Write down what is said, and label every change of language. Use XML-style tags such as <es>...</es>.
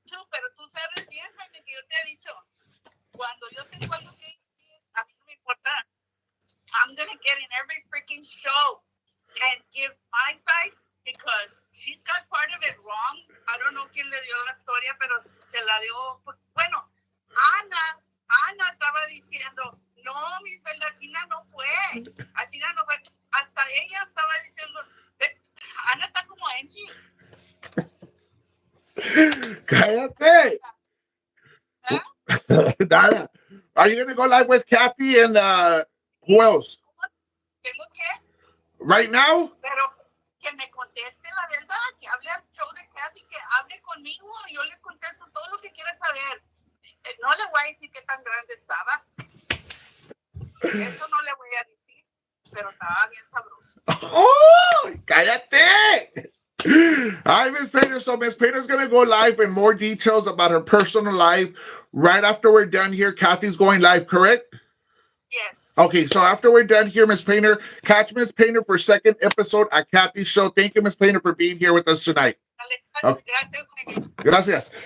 <es>Pero tú sabes bien, Jaime, que yo te he dicho, cuando yo tengo algo que decir, a mí no me importa.</es> <en>I'm gonna get in every freaking show and give my side because she's got part of it wrong. I don't know</en> <es>quién le dio la historia, pero se la dio. Bueno, Ana estaba diciendo, no, mi vecina no fue. Así no fue. Hasta ella estaba diciendo, Ana está como Angie. Cállate. Nada.</es> <en>Are you gonna go live with Kathy and who else?</en> <es>¿Tengo que?</es> <en>Right now?</en> <es>Pero que me conteste la verdad, que hable al show de Kathy, que hable conmigo, yo le contesto todo lo que quiera saber. No le voy a decir qué tan grande estaba. Eso no le voy a decir, pero estaba bien sabroso. ¡Oh! ¡Cállate! Hi, Miss Painter.</es> <en>So Miss Painter's going to go live in more details about her personal life right after we're done here. Kathy's going live, correct? Yes. Okay, so after we're done here, Miss Painter, catch Miss Painter for second episode at Kathy's show. Thank you, Miss Painter, for being here with us tonight. Okay. Gracias.</en>